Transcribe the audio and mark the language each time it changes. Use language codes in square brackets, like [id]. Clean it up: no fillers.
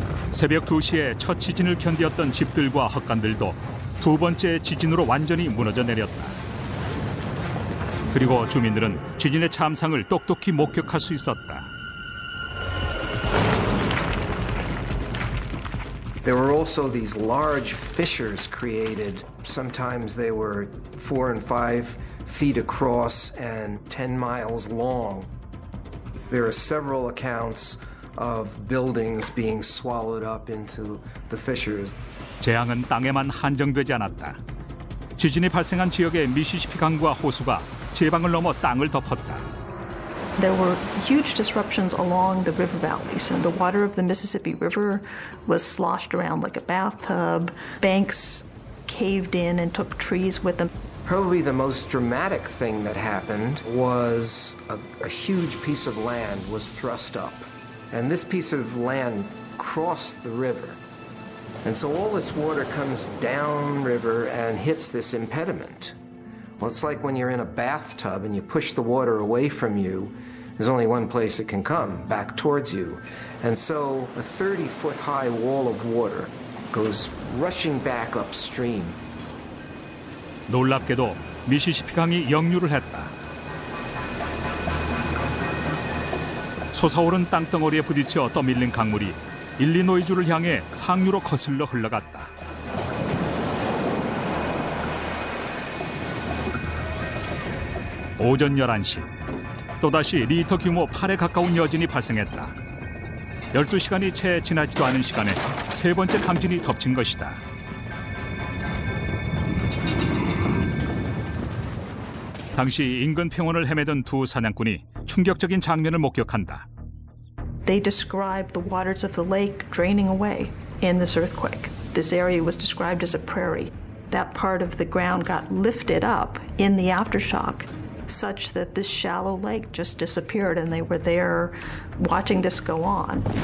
[ko] 새벽 2시에 첫 지진을 견디었던 집들과 헛간들도 두 번째 지진으로 완전히 무너져 내렸다. 그리고 주민들은 지진의 참상을 똑똑히 목격할 수 있었다. [en] There were also these large fissures created. Sometimes they were 4 and 5 feet across and 10 miles long. There are several accounts of buildings being swallowed up into the fissures. [ko] 재앙은 땅에만 한정되지 않았다. 지진이 발생한 지역의 미시시피 강과 호수가 제방을 넘어 땅을 덮었다. [en] There were huge disruptions along the river valleys, and the water of the Mississippi River was sloshed around like a bathtub. Banks caved in and took trees with them. Probably the most dramatic thing that happened was a huge piece of land was thrust up. And this piece of land crossed the river. And so all this water comes downriver and hits this impediment. Well, it's like when you're in a bathtub and you push the water away from you, there's only one place it can come, back towards you. And so a 30-foot high wall of water goes rushing back upstream. [ko] 놀랍게도 미시시피 강이 역류를 했다. 솟아오른 땅덩어리에 부딪혀 떠밀린 강물이 일리노이주를 향해 상류로 거슬러 흘러갔다. 오전 11시, 또다시 리터 규모 8에 가까운 여진이 발생했다. 12시간이 채 지나지도 않은 시간에 세 번째 강진이 덮친 것이다. 당시 인근 평원을 헤매던 두 사냥꾼이 충격적인 장면을 목격한다. [en] They described the waters of the lake draining away in this earthquake. This area was described as a prairie. That part of the ground got lifted up in the aftershock such that this shallow lake just disappeared and they were there watching this go on.